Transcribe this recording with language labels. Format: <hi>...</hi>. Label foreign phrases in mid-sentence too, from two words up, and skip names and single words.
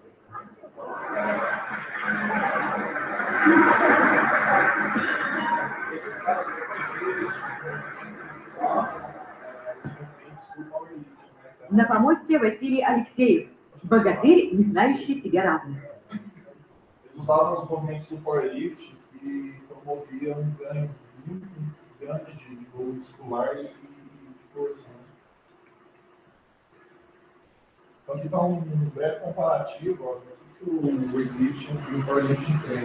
<ru>На помосте Василий Алексеев, богатырь, не знающий себе равных.</ru> <pt>Eles usavam os movimentos do powerlifting e promoviam um ganho muito grande de volume muscular e de força. Então, aqui está um breve comparativo ó, do que o weightlifting e o powerlifting tem.</pt>